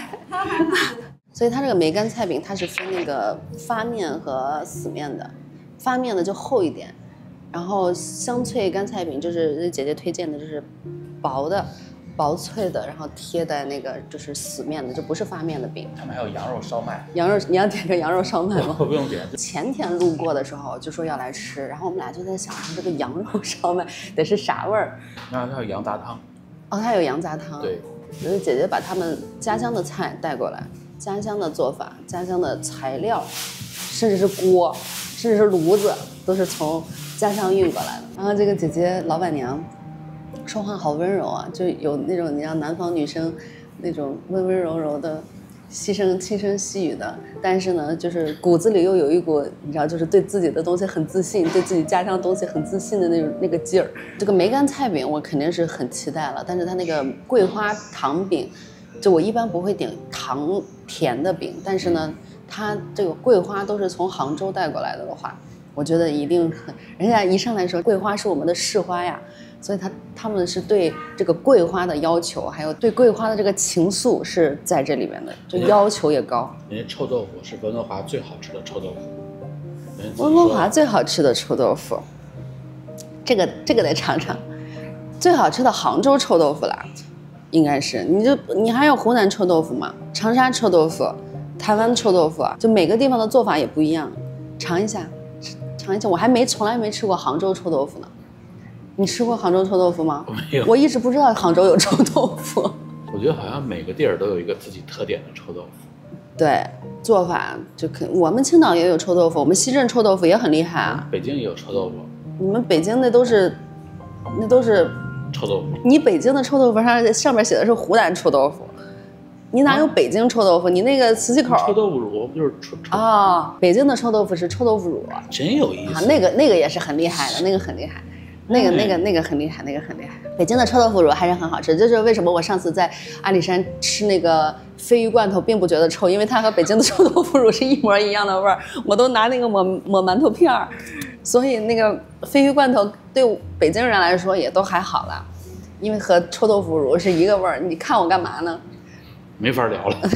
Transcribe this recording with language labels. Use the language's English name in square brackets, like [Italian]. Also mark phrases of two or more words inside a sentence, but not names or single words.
[Chinese] 所以它这个梅干菜饼，它是分那个发面和死面的，发面的就厚一点，然后香脆干菜饼就是姐姐推荐的，就是薄的、薄脆的，然后贴在那个就是死面的，就不是发面的饼。他们还有羊肉烧麦。羊肉，你要点个羊肉烧麦吗？我不用点。前天路过的时候就说要来吃，然後我們倆就在想，這個羊肉燒麥得是啥味兒？然後它有羊雜湯。哦，它有羊雜湯。對，就是姐姐把他們家鄉的菜帶過來。家鄉的做法，家鄉的材料，甚至是鍋，甚至是爐子，都是從家鄉運過來的。然後這個姐姐老闆娘說話好溫柔啊，就有那種你知道南方女生那種溫溫柔柔的輕聲細語的，但是呢，就是骨子裡又有一股你知道，就是對自己的東西很自信，對自己家鄉東西很自信的那個勁兒。這個梅乾菜餅我肯定是很期待了，但是它那個桂花糖餅。就我一般不會點糖甜的餅，但是呢，它這個桂花都是從杭州帶過來的話，我覺得一定，人家一上來說桂花是我們的市花呀，所以他們是對這個桂花的要求，還有對桂花的這個情愫是在這裡面的，就要求也高。人家臭豆腐是溫哥華最好吃的臭豆腐。溫哥華最好吃的臭豆腐，這個得嘗嘗，最好吃的杭州臭豆腐啦。應該是，你還有湖南臭豆腐嗎？長沙臭豆腐、台灣臭豆腐，就每個地方的做法也不一樣，嘗一下。我從來沒吃過杭州臭豆腐呢。你吃過杭州臭豆腐嗎？沒有。我一直不知道杭州有臭豆腐。我覺得好像每個地兒都有一個自己特點的臭豆腐。對，做法就我們青島也有臭豆腐，我們西鎮臭豆腐也很厲害啊。北京也有臭豆腐。你們北京那都是。臭豆腐，你北京的臭豆腐上面寫的是湖南臭豆腐，你哪有北京臭豆腐？你那個磁器口臭豆腐乳不就是臭啊？北京的臭豆腐是臭豆腐乳，真有意思啊！那個也是很厲害的，那個很厲害，那個很厲害，那個很厲害。北京的臭豆腐乳還是很好吃，這就是為什麼我上次在阿里山吃那個鯡魚罐頭並不覺得臭，因為它和北京的臭豆腐乳是一模一樣的味兒，我都拿那個抹饅頭片兒。所以那個鯡魚罐頭對北京人來說也都還好啦，因為和臭豆腐乳是一個味兒。你看我幹嘛呢？沒法聊了。